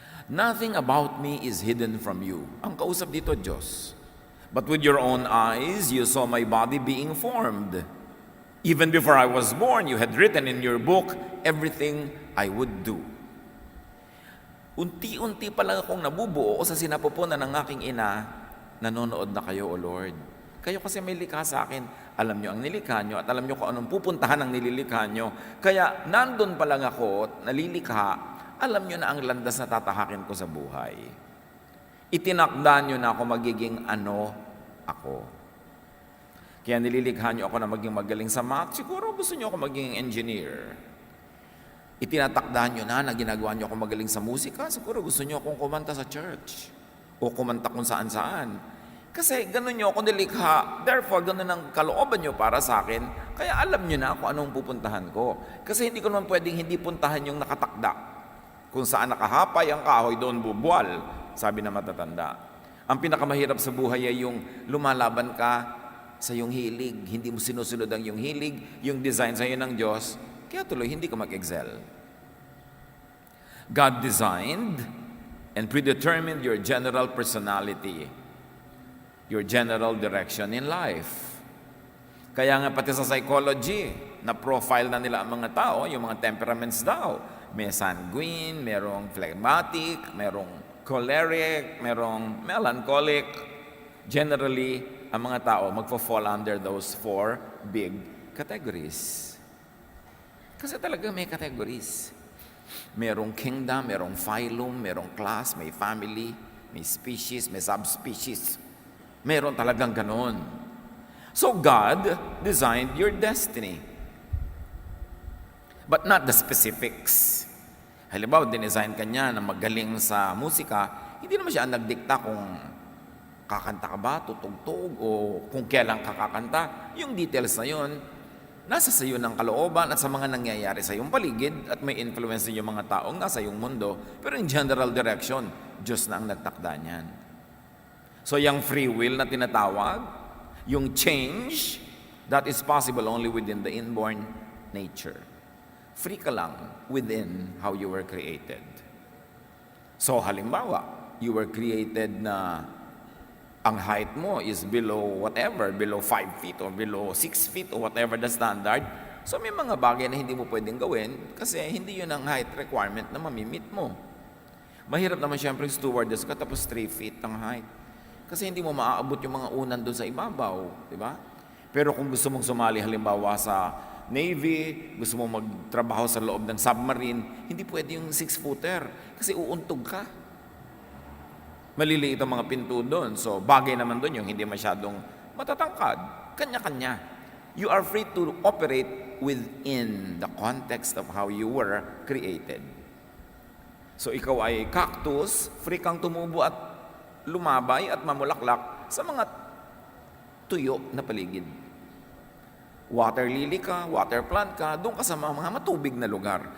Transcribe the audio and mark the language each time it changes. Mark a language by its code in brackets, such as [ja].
[en] Nothing about me is hidden from you. [tl] Ang kausap dito, Diyos. [en] But with your own eyes, you saw my body being formed. Even before I was born, you had written in your book everything I would do. [tl] Unti-unti pa lang akong nabubuo sa sinapupunan ng aking ina, nanonood na kayo, O Lord. Kayo kasi may likha sa akin. Alam nyo ang nilikha nyo at alam nyo kung anong pupuntahan ang nililikha nyo. Kaya nandun pa lang ako, nalilikha, alam nyo na ang landas na tatahakin ko sa buhay. Itinakda nyo na ako magiging ano ako. Kaya nililikha nyo ako na maging magaling sa math, siguro gusto nyo ako maging engineer. Itinatakda nyo na ginagawa nyo ako magaling sa musika, siguro gusto nyo akong kumanta sa church o kumanta kung saan-saan. Kasi ganun nyo ako nilikha, therefore ganun ang kalooban nyo para sa akin, kaya alam nyo na kung anong pupuntahan ko. Kasi hindi ko naman pwedeng hindi puntahan yung nakatakda. Kung saan nakahapay ang kahoy, doon bubuwal, sabi na matatanda. Ang pinakamahirap sa buhay ay yung lumalaban ka sa yung hilig, hindi mo sinusunod ang yung hilig, yung design sa iyo ng Diyos, kaya tuloy hindi ka mag-excel. [en] God designed and predetermined your general personality, your general direction in life. [tl] Kaya nga pati sa psychology, na profile na nila ang mga tao, yung mga temperaments daw. May sanguine, merong phlegmatic, merong choleric, merong melancholic. [en] Generally, [tl] ang mga tao magpo-fall [en] under those 4 big categories. [tl] Kasi talaga may categories. Merong kingdom, merong phylum, merong class, may family, may species, may subspecies. Meron talagang ganon. [en] So God designed your destiny. But not the specifics. [tl] Halimbawa, dinesign ka niya na magaling sa musika, hindi naman siya nagdikta kung kakanta ka ba, tutugtog, o kung kailan ka kakanta. Yung details na yun, nasa sa iyo ng kalooban at sa mga nangyayari sa iyong paligid at may influence din yung mga taong nasa iyong mundo. Pero [en] in general direction, [tl] Diyos na ang nagtakda niyan. [en] So yung free will [tl] na tinatawag, [en] yung change, that is possible only within the inborn nature. Free [tl] ka lang [en] within how you were created. So halimbawa, you were created [tl] na ang height mo [en] is below whatever, below 5 feet or below 6 feet or whatever the standard. [tl] So may mga bagay na hindi mo pwedeng gawin kasi hindi yun ang height requirement na mamimit mo. Mahirap naman siyempre stewardess ka tapos 3 feet ang height. Kasi hindi mo maaabot yung mga unan doon sa ibabaw, di ba? Pero kung gusto mong sumali halimbawa sa Navy, gusto mong magtrabaho sa loob ng submarine, hindi pwede yung 6-footer kasi uuntog ka. Maliliit ang mga pinto doon. So, bagay naman doon yung hindi masyadong matatangkad. Kanya-kanya. [en] You are free to operate within the context of how you were created. [tl] So, ikaw ay cactus, free kang tumubo at lumabay at mamulaklak sa mga tuyo na paligid. Water lily ka, water plant ka, doon ka sa mga matubig na lugar.